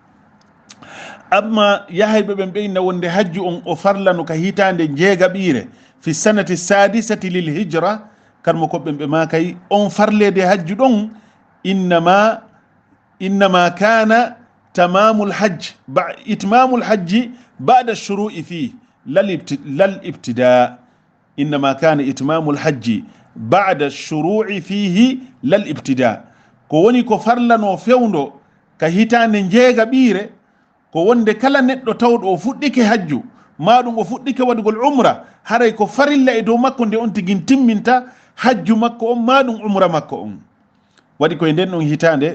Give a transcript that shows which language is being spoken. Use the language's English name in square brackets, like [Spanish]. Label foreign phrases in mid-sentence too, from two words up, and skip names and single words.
[Fula] amma yahayɓe ɓen ɓeyna wonde hajju on o farlano ka hitande jeega ɓiire [Arabic] في السنة السادسة للهجرة [Fula] karmo koɓɓen ɓe makay on farlede hajju ɗon [Arabic] إنما كان تمام الحج إتمام الحج بعد الشروع في الابتداء إنما كان إتمام الحج بعد الشروع فيه لا الابتداء [Fula] ko woni ko farlano fewndo ka hitande jeega ɓiire ko wonde kala neɗɗo tawɗo o fuɗɗike hajju maɗum o fuɗɗike waɗugol umra haray ko farilla e dow makko nde on tigin timminta hajju makko on maɗum umra makko on waɗi koye nden ɗon hitande